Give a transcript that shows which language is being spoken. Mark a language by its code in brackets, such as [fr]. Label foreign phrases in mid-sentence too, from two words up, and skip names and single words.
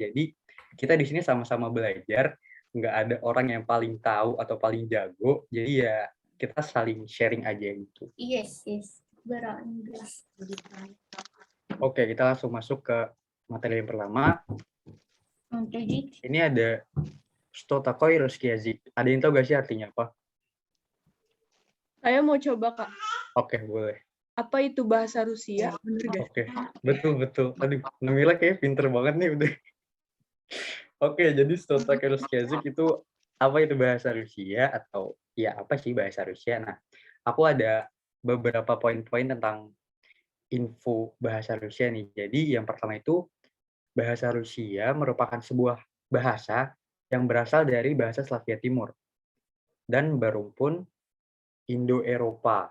[id] Jadi kita di sini sama-sama belajar, nggak ada orang yang paling tahu atau paling jago. Jadi ya kita saling sharing aja gitu. Yes. Oke, kita langsung masuk ke materi yang pertama. Ini ada [ru] Что такое русский язык? [id] Ada yang tahu gak sih artinya apa? Saya mau coba, Kak. Oke, boleh. Apa itu bahasa Rusia? Bener gak? Oke, betul. Aduh, Namila kayak pinter banget nih udah. Oke, jadi [ru] Что такое русский язык [id] itu apa itu bahasa Rusia atau ya apa sih bahasa Rusia? Nah, aku ada beberapa poin-poin tentang info bahasa Rusia nih. Jadi yang pertama itu bahasa Rusia merupakan sebuah bahasa yang berasal dari bahasa Slavia Timur dan berumpun Indo-Eropa.